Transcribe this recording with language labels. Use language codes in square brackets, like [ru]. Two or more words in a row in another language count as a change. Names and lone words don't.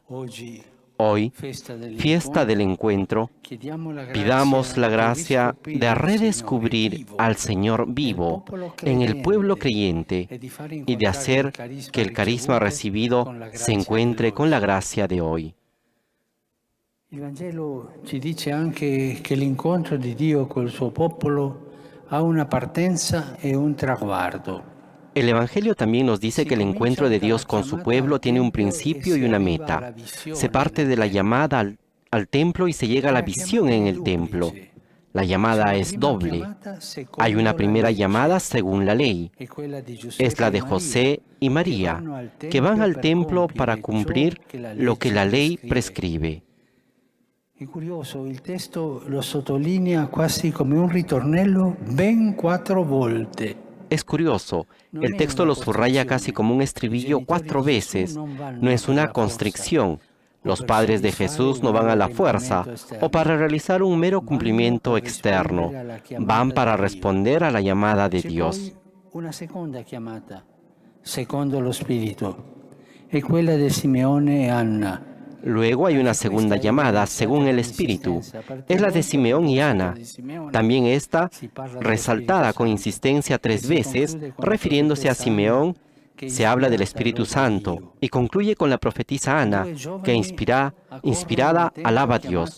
[es] Hoy, fiesta del encuentro, pidamos la gracia de redescubrir al Señor vivo en el pueblo creyente y de hacer que el carisma recibido se encuentre con la gracia de hoy. [it] Il Vangelo ci dice anche che l'incontro di Dio col suo popolo ha una partenza e un traguardo. [es] El Evangelio también nos dice que el encuentro de Dios con su pueblo tiene un principio y una meta. Se parte de la llamada al templo y se llega a la visión en el templo. La llamada es doble. Hay una primera llamada según la ley. Es la de José y María, que van al templo para cumplir lo que la ley prescribe. [it] È curioso, il testo lo sottolinea quasi come un ritornello ben 4 volte. [es] Es curioso, el texto lo subraya casi como un estribillo 4 veces. No es una constricción. Los padres de Jesús no van a la fuerza o para realizar un mero cumplimiento externo. Van para responder a la llamada de Dios. [it] Una seconda chiamata, secondo lo Spirito, è quella di Simeone e Anna, [es] Luego hay una segunda llamada, según el Espíritu. Es la de Simeón y Ana. También esta, resaltada con insistencia 3 veces, refiriéndose a Simeón, se habla del Espíritu Santo y concluye con la profetisa Ana, que inspirada alaba a Dios.